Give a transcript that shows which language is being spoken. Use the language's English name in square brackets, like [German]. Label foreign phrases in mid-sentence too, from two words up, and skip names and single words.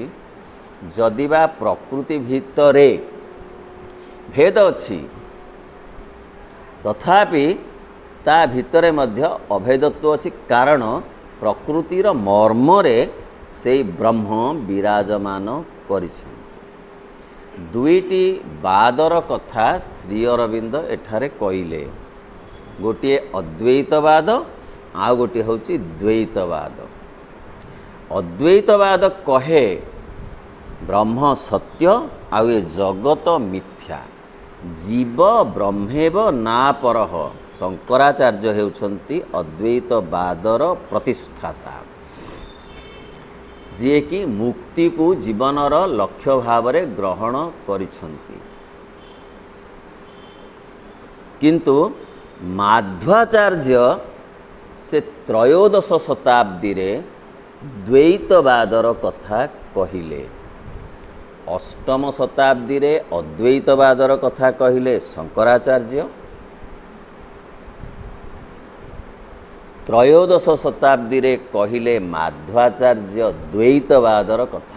[Odia] ଯଦି ବା ପ୍ରକୃତି ଭିତରେ ଭେଦ ଅଛି ତଥାପି ତା ଭିତରେ ମଧ୍ୟ ଅଭେଦତ୍ୱ ଅଛି କାରଣ ପ୍ରକୃତିର ମର୍ମରେ ସେ ବ୍ରହ୍ମ ବିରାଜମାନ କରିଛି। ଦୁଇଟି ବାଦର କଥା ଶ୍ରୀ ଅରବିନ୍ଦ ଏଠାରେ କହିଲେ ଗୋଟେ ଅଦ୍ୱୈତବାଦ ଆଉ ଗୋଟେ ହେଉଛି ଦ୍ୱୈତବାଦ। ଅଦ୍ୱୈତବାଦ କହେ [Sanskrit] ब्रह्म सत्य आ ये जगत मिथ्या जीव ब्रह्मेव ना परह। [Odia] ଶଙ୍କରାଚାର୍ଯ୍ୟ ହେଉଛନ୍ତି ଅଦ୍ୱୈତବାଦର ପ୍ରତିଷ୍ଠାତା ଯେ କି ମୁକ୍ତି କୁ ଜୀବନର ଲକ୍ଷ୍ୟ ଭାବ ରେ ଗ୍ରହଣ କରିସନ୍ତି। କିନ୍ତୁ ମାଧ୍ୱାଚାର୍ଯ୍ୟ ସେ ତ୍ରୟୋଦଶ ଶତାବ୍ଦୀ ରେ ଦ୍ୱୈତବାଦର କଥା କହିଲେ। ଅଷ୍ଟମ ଶତାବ୍ଦୀ ରେ ଅଦ୍ୱୈତବାଦର କଥା କହିଲେ ଶଙ୍କରାଚାର୍ଯ୍ୟ। ତ୍ରୟୋଦଶ ଶତାବ୍ଦୀ ରେ କହିଲେ ମାଧ୍ୱାଚାର୍ଯ୍ୟ ଦ୍ୱୈତବାଦର କଥା।